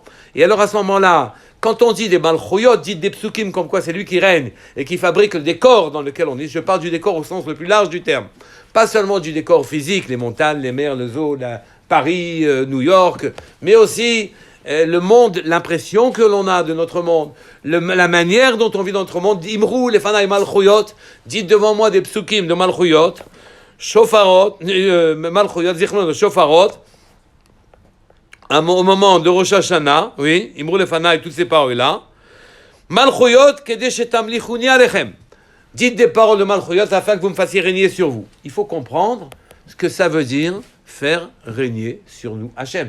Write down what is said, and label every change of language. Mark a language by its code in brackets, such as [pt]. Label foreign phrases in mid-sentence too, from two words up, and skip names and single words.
[fr] Et alors à ce moment-là, quand on dit des malchouyot, dites des psukim comme quoi c'est lui qui règne et qui fabrique le décor dans lequel on est. Je parle du décor au sens le plus large du terme. Pas seulement du décor physique, les montagnes, les mers, le zoo, Paris, New York, mais aussi le monde, l'impression que l'on a de notre monde, la manière dont on vit dans notre monde. [he] אמרו לפני מלכויות, [fr] dites devant moi des psukim de malchuyot, shofarot, malchuyot, zichron de shofarot, au moment de Rosh Hashanah, oui, [he] אמרו לפני [fr] et toutes ces paroles-là, [he] מלכויות כדי שתמליכוני עליכם. [fr] Dites des paroles de Malchuyot afin que vous me fassiez régner sur vous. Il faut comprendre ce que ça veut dire faire régner sur nous Hachem.